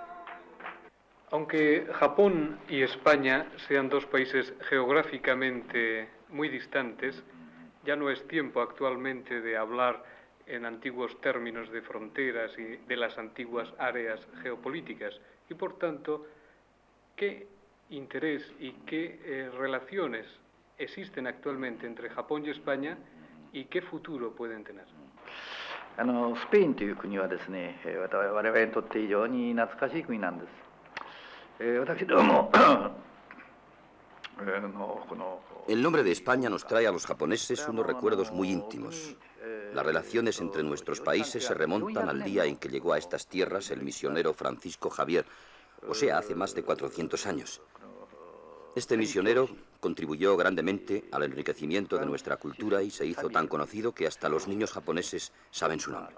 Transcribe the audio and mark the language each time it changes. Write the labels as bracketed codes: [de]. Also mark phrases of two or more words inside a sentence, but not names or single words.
[es] Aunque Japón y España sean dos países geográficamente muy distantes, ya no es tiempo actualmente de hablar en antiguos términos de fronteras y de las antiguas áreas geopolíticas. Y por tanto, ¿qué interés y qué relaciones existen actualmente entre Japón y España y qué futuro pueden tener? [ja] スペインという国はですね、我々にとって非常に懐かしい国なんです。私ども [es] El nombre de España nos trae a los japoneses unos recuerdos muy íntimos. Las relaciones entre nuestros países se remontan al día en que llegó a estas tierras el misionero Francisco Javier, o sea, hace más de 400 años. Este misionero contribuyó grandemente al enriquecimiento de nuestra cultura y se hizo tan conocido que hasta los niños japoneses saben su nombre.